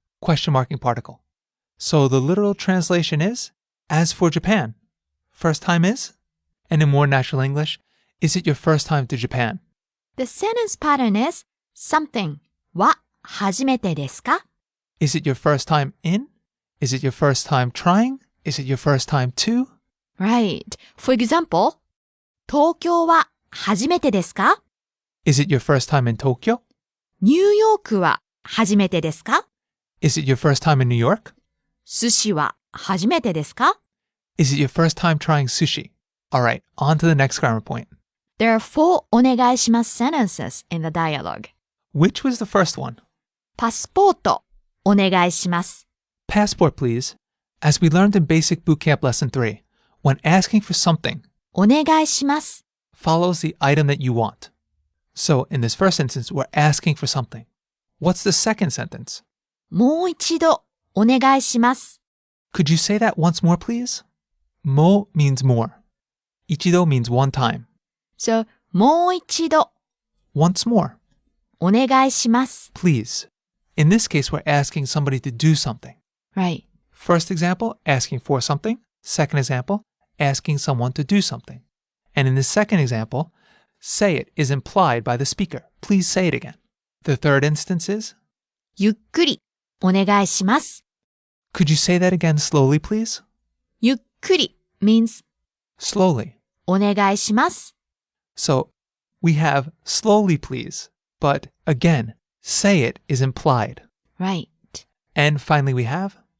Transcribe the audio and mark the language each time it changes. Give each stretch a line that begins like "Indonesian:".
English: question marking particle. So the literal translation is, as for Japan, first time is, and in more natural English, is it your first time to Japan? The sentence pattern is something
Japanese: は初めてですか?
English: Is it your first time in? Is it your first time trying? Is it your first time to? Right. For example,
Japanese: 東京は初めてですか?
English: Is it your first time in Tokyo?
Japanese: ニューヨークは初めてですか?
English: Is it your first time in New York?
Japanese: 寿司は初めてですか?
English: Is it your first time trying sushi? Alright, on to the next grammar point. There are 4 お願いします sentences in the dialogue. Which was the first one?
Japanese: パスポートお願いします。
English: Passport, please. As we learned in Basic Bootcamp Lesson 3, when asking for something,
Japanese: お願いします。
English: follows the item that you want. So, in this first instance, we're asking for something. What's the second sentence?
Japanese: もう一度お願いします。
English: Could you say that once more, please? Mo means more. Ichido means one time. So,
Japanese: もう一度
English: Once more.
Japanese: お願いします。
English: Please. In this case, we're asking somebody to do something. Right. First example, asking for something. Second example, asking someone to do something. And in the second example, say it is implied by the speaker. Please say it again. The third instance is,
Japanese: ゆっくりお願いします。
English: could you say that again slowly, please? ゆっくり means Slowly.
Japanese: お願いします。
English: So we have slowly, please. But again, say it is implied. Right. And finally we have,